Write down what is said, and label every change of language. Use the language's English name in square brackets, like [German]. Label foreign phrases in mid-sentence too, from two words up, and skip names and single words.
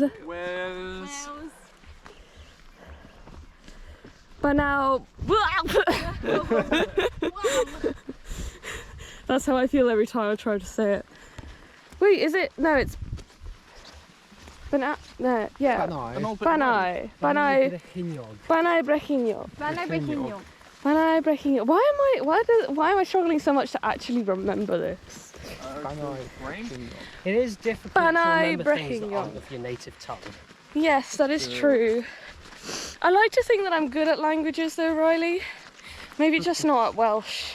[English] Wells. Bannau. That's how I feel every time I try to say it. Wait, is it? No, it's Bannau. No, yeah. Bannau. Bannau. Bannau Bannau. Brecheiniog. Bannau Brecheiniog. Bannau Brecheiniog. Bannau Brecheiniog. Why am I struggling so much to actually remember this? It is difficult Bannau to remember things that Brecheiniog. aren't of your native tongue. Yes, that is true. I like to think that I'm good at languages though, Riley. Maybe just not at Welsh.